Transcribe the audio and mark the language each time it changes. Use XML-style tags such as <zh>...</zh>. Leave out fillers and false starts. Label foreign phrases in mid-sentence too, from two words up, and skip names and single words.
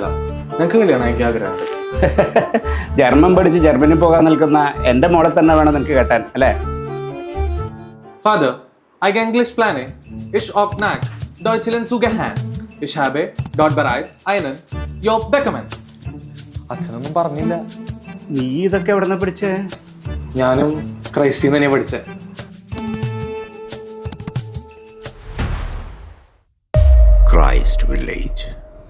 <ml>നിങ്ങൾക്ക് കല്യാണം എനിക്ക് ആഗ്രഹമുണ്ട്. ജർമ്മൻ പഠിച്ച് ജർമ്മനിൽ പോകാൻ നിൽക്കുന്ന എൻ്റെ മോളെ തന്നെ വേണം നിനക്ക് കെട്ടാൻ അല്ലേ?</ml> <de>Vater, ich Englisch plane. Ich auch nach Deutschland zu gehen. Ich habe dort bereits einen Job bekommen.</de> <ml>അച്ഛനൊന്നും പറഞ്ഞില്ല. നീ ഇതൊക്കെ എവിടെ നിന്ന് പഠിച്ചേ? ഞാനും ക്രൈസ്റ്റിൽ തന്നെ പഠിച്ചേ. Christ Village.</ml>